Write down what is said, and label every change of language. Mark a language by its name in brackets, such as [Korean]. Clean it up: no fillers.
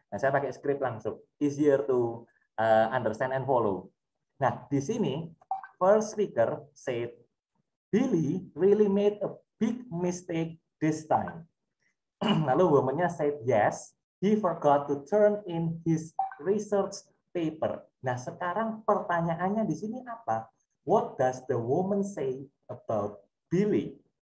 [Indonesian] Nah, saya pakai skrip langsung, [English] easier to understand and follow. [Indonesian] Nah, di sini [English] first speaker said, Billy really made a big mistake this time. Lalu woman-nya said yes, he forgot to turn in his research paper. [Indonesian] Nah, sekarang pertanyaannya di sini apa? [English] What does the woman say about Billy?